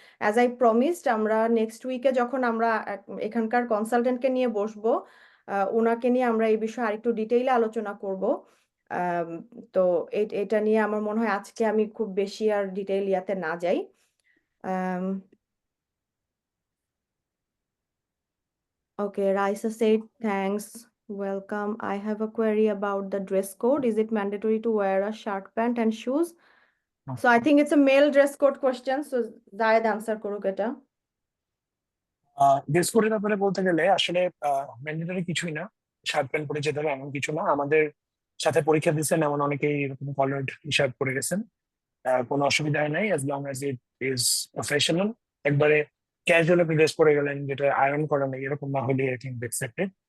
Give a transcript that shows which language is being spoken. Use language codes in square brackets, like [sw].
[en] as I promised, [bn] আমরা next উইকে যখন আমরা এখানকার কনসালটেন্টকে নিয়ে বসবো, ওনাকে নিয়ে আমরা এই বিষয়ে আরেকটু ডিটেইলে আলোচনা করব। তো এটা নিয়ে আমার মনে হয় আজকে আমি খুব বেশি আর ডিটেইল ইয়াতে না যাই। [en] Okay, Raisa said thanks, welcome. I have a query about the dress code. Is it mandatory to wear a shirt, pant and shoes? So I think it's a male dress code question. So [bn] Zayed answer করুক এটা। Dress কোডের ব্যাপারে বলতে গেলে আসলে mandatory কিছুই না, shirt pant পরে যেতে হবে এমন কিছু না। আমাদের সাথে পরীক্ষা দিচ্ছেন এমন অনেকেই এরকম কলার্ড টি শার্ট পরে গেছেন, কোনো অসুবিধা নাই [en] As long as it is professional. [bn] একবারে ক্যাজুয়াল আপনি ড্রেস পরে গেলেন যেটা আয়রন করা নেই, এরকম না হলে [en] I think [bn] অ্যাকসেপ্টেড।